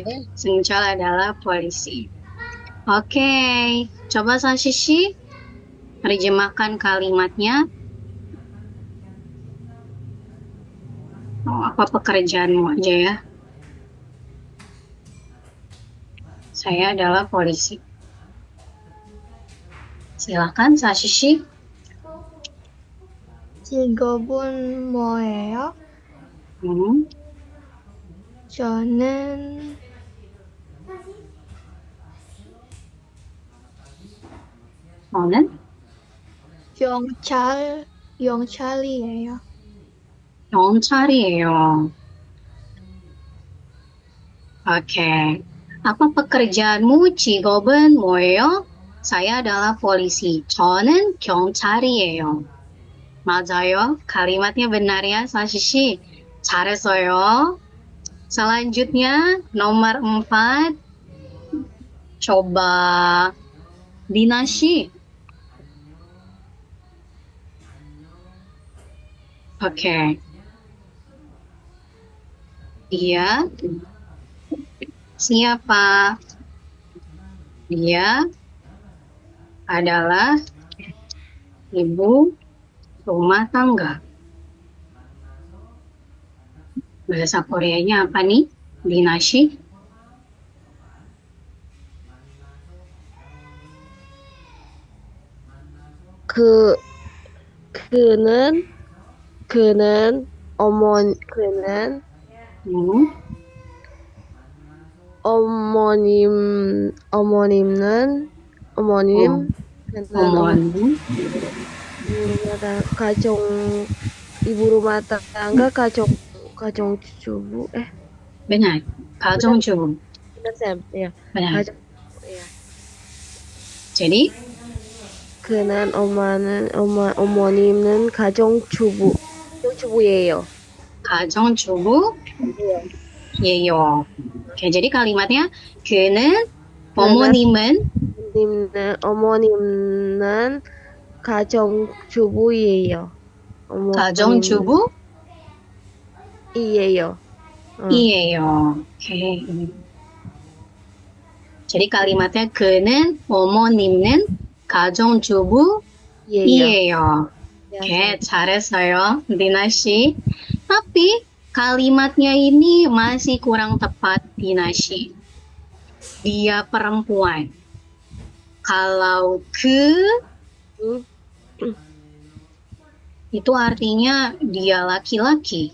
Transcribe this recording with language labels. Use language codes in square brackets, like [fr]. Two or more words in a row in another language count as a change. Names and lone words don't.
[id] Seungchol adalah polisi. Oke, coba Sashishi terjemahkan kalimatnya. Apa pekerjaanmu aja ya? Saya adalah polisi. Silakan Sashishi. [ko] 직업은 뭐예요? 저는 저는 경찰이에요. 경찰이에요. [id] Oke. Apa pekerjaanmu? [ko] 직업은 뭐예요? [id] Saya adalah polisi. [ko] 저는 경찰이에요. 맞아요. [id] Kalimatnya benar ya, Sashishi. 잘했어요. Selanjutnya, nomor 4. Coba Dinashi. Oke. Dia siapa? Dia adalah ibu rumah tangga. Bahasa Koreanya apa nih, Dinashi? [ko] 그는 어머님 어머님 [id] ibu rumah tangga [ko] 가정주부 [id] Benar, 가정주부. benar Sam ya Benar. [ko] 가정 ya [id] Jadi [ko] 그는 어머님은 가정주부예요. 가정주부. 예요. [id] Oke, jadi kalimatnya [ko] 그는 어머님은 어머님은 가정주부예요. 가정주부 이에요. 이에요. [id] Oke. Jadi kalimatnya [ko] 그는 어머님은 가정주부 이에요. Oke, 잘했어요, Dina 씨. [id] Tapi kalimatnya ini masih kurang tepat, Dina 씨. Dia perempuan. Kalau itu artinya dia laki-laki.